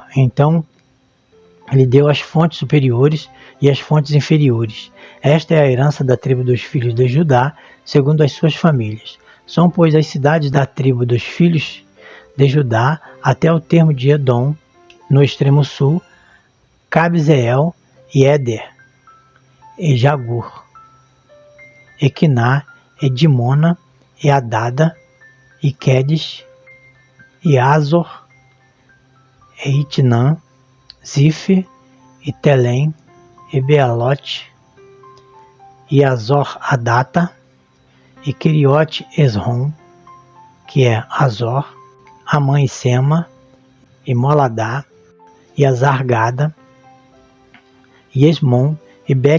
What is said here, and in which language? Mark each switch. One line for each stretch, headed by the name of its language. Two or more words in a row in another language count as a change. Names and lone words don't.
Portuguese: Então lhe deu as fontes superiores e as fontes inferiores. Esta é a herança da tribo dos filhos de Judá, segundo as suas famílias. São, pois, as cidades da tribo dos filhos de Judá até o termo de Edom, no extremo sul, Cabzeel, e Éder, e Jagur, e Quiná, e Dimona, e Adada, e Quedes, e Azor, e Itnã, Zif, e Telém, e Bealote, e Azor Adata, e Queriote Esrom, que é Azor, Amã e Sema, e Moladá, e Azargada, e Esmon, e